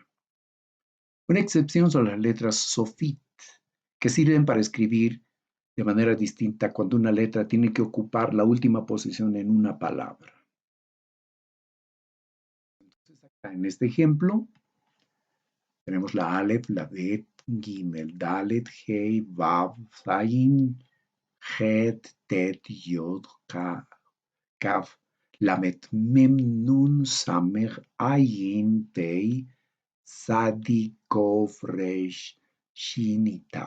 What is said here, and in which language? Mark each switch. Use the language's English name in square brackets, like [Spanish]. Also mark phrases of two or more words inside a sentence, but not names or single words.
[Spanish] Una excepción son las letras sofit, que sirven para escribir de manera distinta cuando una letra tiene que ocupar la última posición en una palabra. Entonces, acá en este ejemplo, tenemos la Aleph, la Bet, Gimel, Dalet, Hei, Vav, Zayin, Het, Tet, Yod, Kaf, Lamet, Mem, Nun, Samer, Ayin, Pei, Sadi, Kof, Resh, Shin y Tav.